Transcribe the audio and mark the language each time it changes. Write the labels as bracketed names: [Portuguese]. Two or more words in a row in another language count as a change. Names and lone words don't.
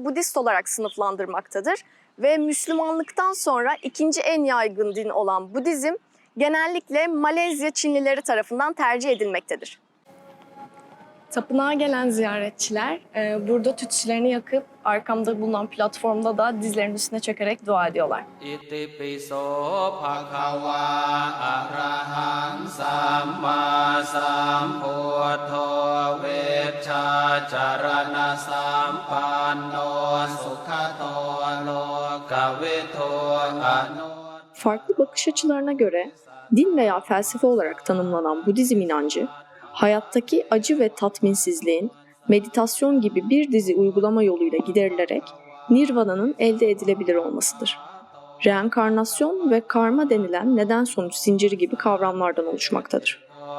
[Turkish] Budist olarak sınıflandırmaktadır ve Müslümanlıktan sonra ikinci en yaygın din olan Budizm genellikle Malezya Çinlileri tarafından tercih edilmektedir. Tapınağa gelen ziyaretçiler burada tütsülerini yakıp arkamda bulunan platformda da dizlerinin üstüne çökerek dua ediyorlar. [Pali] Itipiso bhagava arahang samma sambuddho veccacarana sampanno sukhato lokavitho anu. [Turkish] Farklı bakış açılarına göre din veya felsefe olarak tanımlanan Budizm inancı, hayattaki acı ve tatminsizliğin meditasyon gibi bir dizi uygulama yoluyla giderilerek nirvananın elde edilebilir olmasıdır. Reenkarnasyon ve karma denilen neden-sonuç zinciri gibi kavramlardan oluşmaktadır.